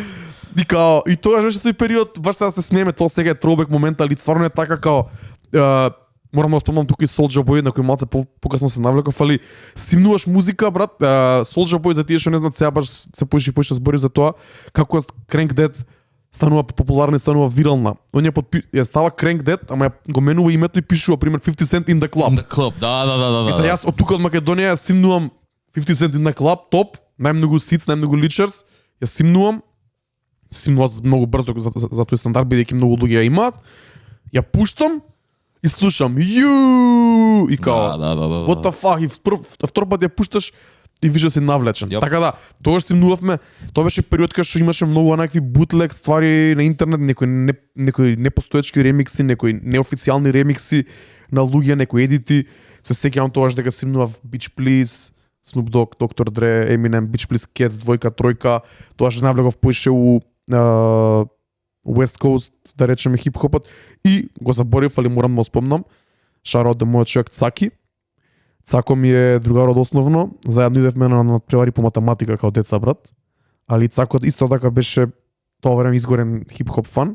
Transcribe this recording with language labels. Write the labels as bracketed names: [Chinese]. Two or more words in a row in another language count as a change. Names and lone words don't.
[Macedonian] И тоа беше тој период, баш сега се смееме, тоа сега е тробек момент, али стварно е така као морам да спомнам тука и Soulja Boy, на кој малце покасно се навлеков, али симнуваш музика, брат. Soulja Boy, за тие што не знаат, сега баш се поише збори за тоа како Crank Dead станува популарна и станува вирална. Он ја става Crank Dead, ама го менува името и пишува пример 50 Cent in the Club. In the Club, да. И сега јас од тука од Македонија симнувам 50 Cent in the Club, топ, најмногу сиц, најмногу личерс, ја симнувам многу брзо за тој стандард, бидејќи многу луѓе ја имаат. Ја пуштам и слушам и као Да. [English] what the fuck, [Macedonian] и втор пат ја пушташ и више си навлечен. [English] Yep. [Macedonian] Така да, тогаш симнувавме, тоа беше период кога што имаше многу онакви бутлег ствари на интернет, некои непостоечки ремикси, некои неофицијални ремикси на луѓе, некои едити. Се сеќавам тогаш дека симнував Bitch Please, Snoop Dogg, Dr. Dre, Eminem, Bitch Please Cats, 2, 3. Тогаш навлегов поише у West Coast, да речеме хип-хопот, и го заборив, али морам да го спомнам, шаро од мојот човек Цаки. Цако ми е другар од основно, заедно идевме на надпревари по математика као деца, брат. Али Цако исто така беше тоа време изгорен хип-хоп фан.